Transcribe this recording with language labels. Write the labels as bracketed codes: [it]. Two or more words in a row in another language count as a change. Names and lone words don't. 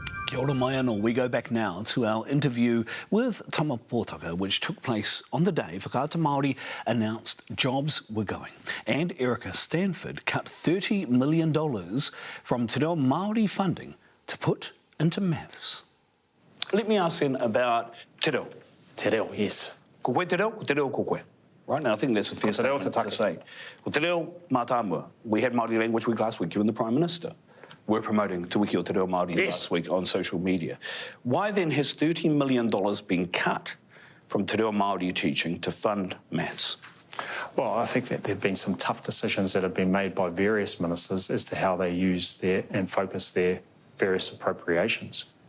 [mi] Kia ora mai anō. [en] We go back now to our interview with Tama Potaka, which took place on the day Whakaata Māori announced jobs were going. And Erica Stanford cut $30 million from Te Reo Māori funding to put into maths. Let me ask then about te reo. Te reo, yes. [mi] Ko koe te reo ko koe. [en] Right, now I think that's a fair statement to say. [mi] Ko te reo mātāmua. [en] We had Māori Language Week last week, you and the Prime Minister were promoting Te Wiki o Te Reo Māori last week on social media. Why then has $30 million been cut from Te Reo Māori teaching to fund maths? Well, I think that there have been some tough decisions that have been made by various ministers as to how they use their and focus their various appropriations.